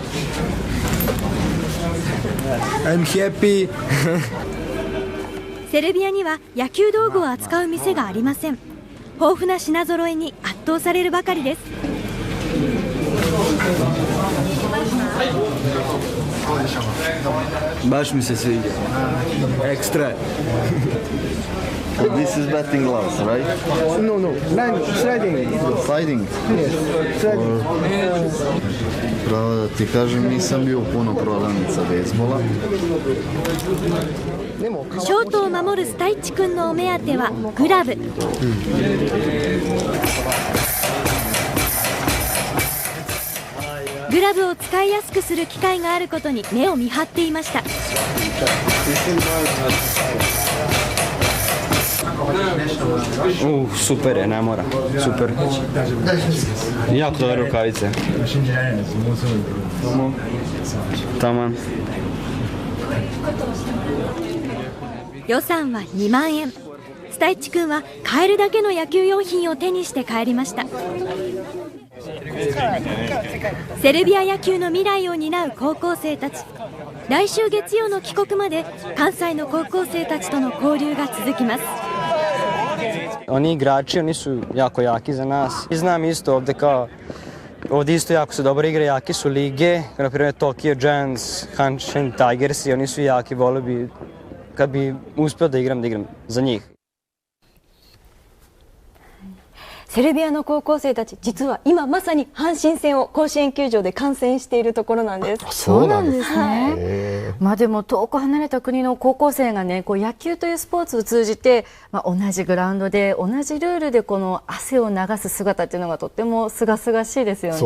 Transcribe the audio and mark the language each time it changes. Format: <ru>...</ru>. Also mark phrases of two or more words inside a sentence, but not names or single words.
<en>I'm happy</en> <ja>セルビアには野球道具を扱う店がありません。豊富な品揃えに圧倒されるばかりです。</ja> <sr>Baš mi se sviđa. Ekstra.</sr> <en>This is batting gloves, right? No, sliding. Sliding. Yes, sliding.</en> <sr>Pravo da ti kažem, nisam bio puno prodavnica bejsbola.</sr> <ja>ショートを守るスタイチ君のお目当てはグラブ。グラブを使いやすくする機会があることに目を見張っていました。</ja> <sr>Super je, ne mora. Super. Jako dobre rukavice. Taman.</sr> <ja>予算は2万円。スタイチ君は買えるだけの野球用品を手にして帰りました。セルビア野球の未来を担う高校生たち。来週月曜の帰国まで関西の高校生たちとの交流が続きます。</ja> <sr>Oni igrači, oni su jako jaki za nas. I znam isto ovde kao, ovde isto jako su dobre igre, jaki su lige, kao na primjer Tokyo Giants, Hanshin Tigers, i oni su jaki, volio bi, kad bi uspio da igram za njih.</sr> <ja>セルビアの高校生たち、実は今まさに阪神戦を甲子園球場で観戦しているところなんです。そうなんですね。まあでも遠く離れた国の高校生がね、こう野球というスポーツを通じて、同じグラウンドで同じルールでこの汗を流す姿っていうのがとっても清々しいですよね。</ja>